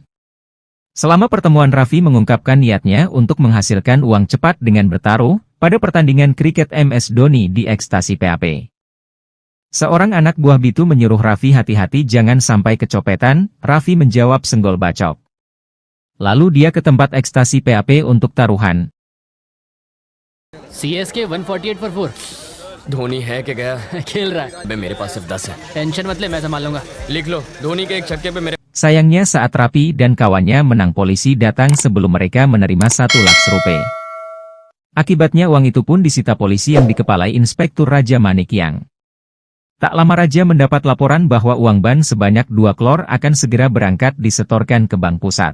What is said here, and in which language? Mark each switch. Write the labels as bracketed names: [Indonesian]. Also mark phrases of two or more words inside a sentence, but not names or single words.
[Indonesian] Selama pertemuan Raffi mengungkapkan niatnya untuk menghasilkan uang cepat dengan bertaruh, pada pertandingan kriket MS Dhoni di Ekstasi PAP. Seorang anak buah Bitu menyuruh Raffi hati-hati jangan sampai kecopetan, Raffi menjawab senggol bacok. Lalu dia ke tempat Ekstasi PAP untuk taruhan. [English] CSK 148 for 4. [Hindi] धोनी है कि गया? खेल रहा है. अबे मेरे पास सिर्फ 10 है. टेंशन मत ले, मैं संभाल लूंगा. लिख लो, धोनी के एक छक्के पे मेरे. [Indonesian] Sayangnya saat Raffi dan kawannya menang, polisi datang sebelum mereka menerima 1 lakhs rupiah. Akibatnya uang itu pun disita polisi yang dikepalai Inspektur Raja Manikyang. Tak lama Raja mendapat laporan bahwa uang ban sebanyak 2 crore akan segera berangkat disetorkan ke bank pusat.